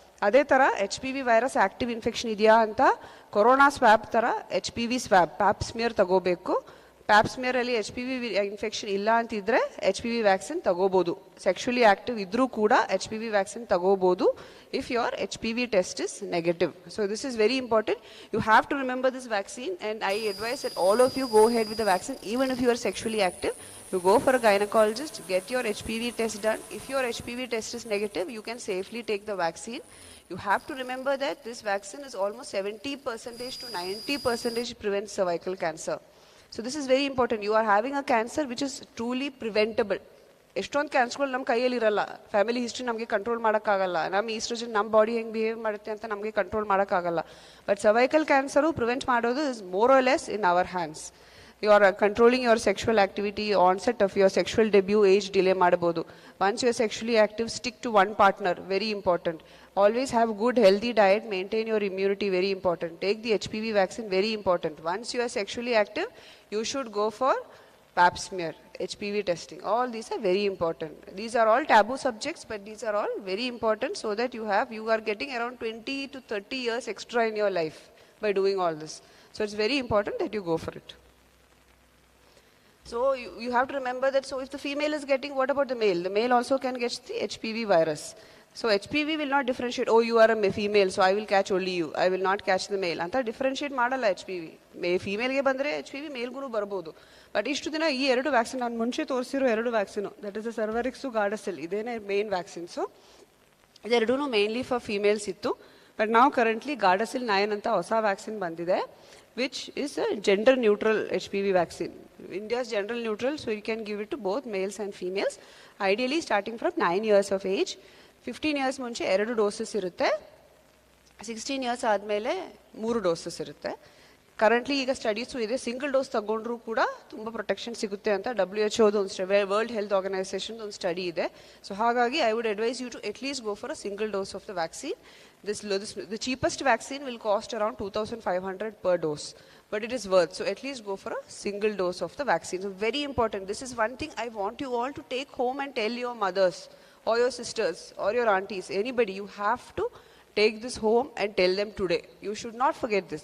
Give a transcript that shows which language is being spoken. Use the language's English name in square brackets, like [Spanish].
[Kannada] ಅದೇ ಥರ HPV virus active infection ಇದೆಯಾ ಅಂತ ಕೊರೋನಾ ಸ್ವ್ಯಾಬ್ ಥರ HPV ಸ್ವ್ಯಾಬ್ ಪ್ಯಾಪ್ ಸ್ಮಿಯರ್ ತಗೋಬೇಕು. ಪ್ಯಾಪ್ ಸ್ಮಿಯರಲ್ಲಿ HPV ಇನ್ಫೆಕ್ಷನ್ ಇಲ್ಲ ಅಂತಿದ್ರೆ HPV ವ್ಯಾಕ್ಸಿನ್ ತಗೋಬೋದು. ಸೆಕ್ಷುಲಿ ಆಕ್ಟಿವ್ ಇದ್ರೂ ಕೂಡ HPV ವ್ಯಾಕ್ಸಿನ್ ತಗೋಬೋದು [English] if your HPV test is negative. So this is very important. You have to remember this vaccine, and I advise that all of you go ahead with the vaccine even if you are sexually active. You go for a gynecologist, get your HPV test done. If your HPV test is negative, you can safely take the vaccine. You have to remember that this vaccine is almost 70% to 90% prevents cervical cancer. So this is very important. You are having a cancer which is truly preventable. [Kannada] ಎಷ್ಟೊಂದು ಕ್ಯಾನ್ಸರ್ಗಳು ನಮ್ಮ ಕೈಯಲ್ಲಿ ಇರಲ್ಲ. Family history ನಮಗೆ control ಮಾಡೋಕ್ಕಾಗಲ್ಲ. ನಮ್ಮ oestrogen ನಮ್ಮ body ಹೆಂಗೆ behave ಮಾಡುತ್ತೆ ಅಂತ ನಮಗೆ ಕಂಟ್ರೋಲ್ ಮಾಡೋಕ್ಕಾಗಲ್ಲ. [English] But cervical cancer prevent ಮಾಡೋದು is more or less in our hands. You are controlling your sexual activity, onset of your sexual debut, age delay ಮಾಡಬಹುದು. Once you are sexually active, stick to one partner, very important. Always have good healthy diet, maintain your immunity, very important. Take the HPV vaccine, very important. Once you are sexually active, you should go for pap smear, HPV testing. All these are very important. These are all taboo subjects, but these are all very important so that you are getting around 20 to 30 years extra in your life by doing all this. So it's very important that you go for it. So you have to remember that, so if the female is getting, what about the male? The male also can get the HPV virus. So HPV will not differentiate, oh you are a female, so I will catch only you, I will not catch the male. [Kannada] Anta differentiate ಮಾಡಲ್ಲ HPV. Female ಗೆ ಬಂದ್ರೆ HPV male ಗುರು ಬರಬಹುದು. But ಇಷ್ಟು ದಿನ ಈ ಎರಡು vaccine ನಾನು ಮುಂಚೆ ತೋರಿಸಿರೋ ಎರಡು vaccine, that is ಸರ್ವರಿಕ್ಸು ಗಾರ್ಡಸೆಲ್, ಇದೇನೇ main vaccines. ಇದೆರಡೂ [English] mainly for females [Kannada] ಇತ್ತು. [English] But now currently Gardasil 9 [Kannada] anta hosa vaccine bandide, [English] which is a gender neutral HPV vaccine. India is gender neutral, so you can give it to both males and females, ideally starting from 9 years of age. [Kannada] 15 years ಮುಂಚೆ 2 doses ಇರುತ್ತೆ, 16 years ಆದಮೇಲೆ 3 doses ಇರುತ್ತೆ. Currently ಈಗ studies ಇದೆ, single dose ತಗೊಂಡ್ರೂ ಕೂಡ ತುಂಬ protection ಸಿಗುತ್ತೆ ಅಂತ WHO ಒಂದು ವರ್ಲ್ಡ್ ಹೆಲ್ತ್ ಆರ್ಗನೈಸೇಷನ್ ಒಂದು ಸ್ಟಡಿ ಇದೆ. [English] so [Kannada] ಹಾಗಾಗಿ [English] I would advise you to at least go for a single dose of the vaccine. The cheapest vaccine will cost around 2,500 per dose, but it is worth. So at least go for a single dose of the vaccine. So very important. This is one thing I want you all to take home and tell your mothers or your sisters or your aunties, anybody. You have to take this home and tell them today. You should not forget this.